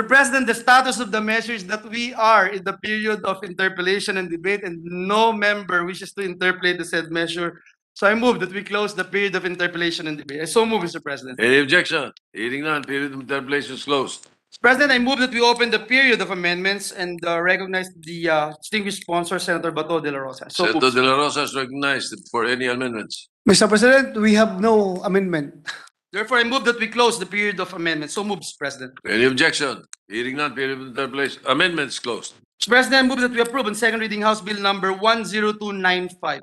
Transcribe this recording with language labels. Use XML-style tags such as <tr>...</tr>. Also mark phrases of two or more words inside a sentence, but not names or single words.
<en>President, the status of the measure is that we are in the period of interpellation and debate and no member wishes to interpolate the said measure. So I move that we close the period of interpellation and debate. I so move, Mr. President. Any objection? Hearing none, period of interpellation is closed. Mr. President, I move that we open the period of amendments and recognize the distinguished sponsor, Senator Bato de la Rosa. So Senator moved. De La Rosa is recognized for any amendments. Mr. President, we have no amendment. Therefore, I move that we close the period of amendments. So move, Mr. President. Any objection? Hearing none, period of interpellation. Amendment is closed. Mr. President, I move that we approve in second reading House Bill number 10295.</en>